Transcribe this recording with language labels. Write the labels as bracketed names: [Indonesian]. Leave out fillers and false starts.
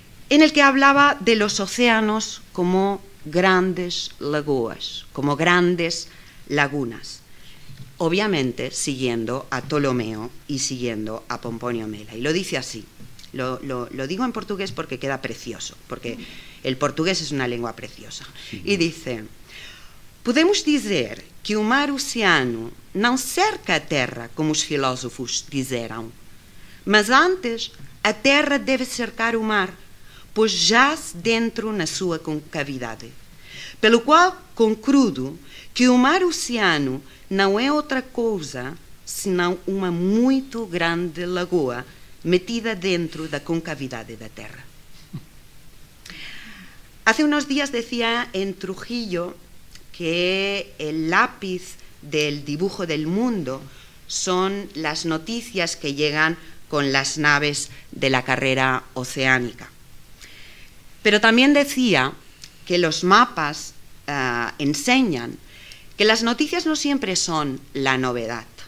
[Spanish] en el que hablaba de los océanos como grandes lagoas, como grandes lagunas, obviamente siguiendo a Ptolomeo y siguiendo a Pomponio Mela. Y lo dice así, lo digo en portugués porque queda precioso, porque el portugués es una lengua preciosa. [Portuguese] E dice: podemos dizer que o mar oceano não cerca a terra como os filósofos disseram, mas antes a terra deve cercar o mar, pois jaz dentro na sua concavidade. Pelo qual concludo que o mar oceano não é outra coisa senão uma muito grande lagoa metida dentro da concavidade da terra. [Spanish] Hace unos días decía en Trujillo que el lápiz del dibujo del mundo son las noticias que llegan con las naves de la carrera oceánica. Pero también decía que los mapas enseñan que las noticias no siempre son la novedad.